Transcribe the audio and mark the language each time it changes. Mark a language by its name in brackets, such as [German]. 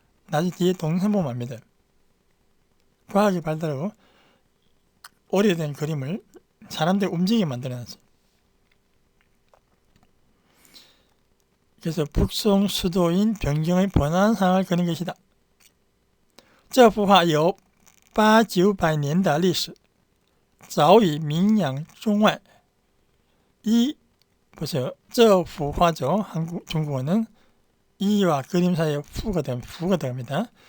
[Korean] 나중에 뒤에 동영상 보면 압니다. 과학이 발달하고 오래된 그림을 사람들이 움직이게 만들어놨어요. 그래서 북송 수도인 변경의 번화한 상황을 그린 것이다. [Chinese] 这幅画有800-900年的历史，早已名扬中外。 [Korean] 보세요. [Chinese] 这幅画 [Korean] 죠. 중국어는 이와 그림 사이에 fu가 들어갑니다.